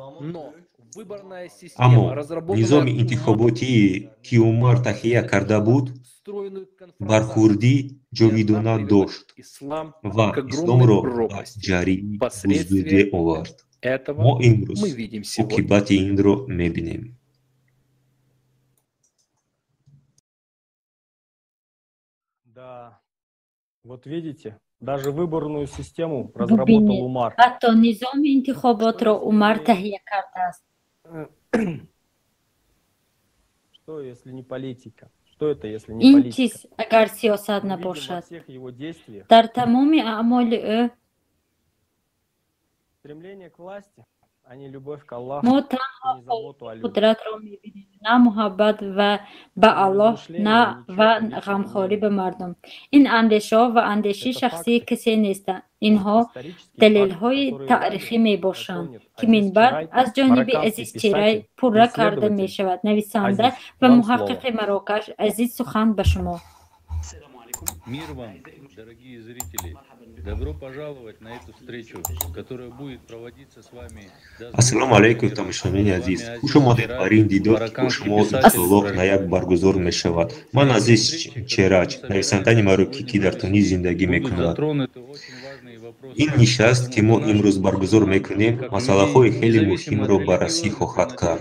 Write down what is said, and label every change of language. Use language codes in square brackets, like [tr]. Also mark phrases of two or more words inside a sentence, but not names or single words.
[tg] аммо низоми интихоботие ки умар таҳия карда буд бархӯрдӣ ҷовидона дошт ва исломро ба ҷарӣ буздуде овард. мо имрӯз оқибати инро мебинем. [ru] Да, вот видите, даже выборную систему разработал Умар. [tg] ҳатто низоми интихоботро Умар таҳия кардааст. [ru] Что, если не политика? Что это, если не [tg] ин [ru] политика? [tg] чиз агар сиёсат набошад? [ru] Во всех его действиях [tg] дар тамоми аъмоли ӯ [ru] стремление к власти, а не любовь к Аллаху, [tg] мо [ru] и [tg] танҳо [ru] не заботу о людях. [tg] қудратро мебинем, на муҳаббат ва ба Аллоҳ, на ва ғамхорӣ ба мардум. ин андешаҳо ва андешии шахсии касе нестанд. инҳо далелҳои таърихӣ мебошанд ки минбар аз ҷониби Азиз Чирай пурра карда мешавад. нависанда ва муҳаққиқи Марокаш, азиз сухан ба шумо. [ru] Мир вам, дорогие зрители. Добро пожаловать на эту встречу, которая будет проводиться с вами. [tg] ассалому алайкум тамошобини азиз. хуш омадед бар ин дидор ки бо шумо иншоаллоҳ на як баргузор мешавад. ман Азиз Черач, нависандаи марокӣ ки дар Тунис зиндагӣ мекунад. ин нишаст ки мо имрӯз баргузор мекунем масъалаҳои хеле муҳимро баррасӣ хоҳад кард.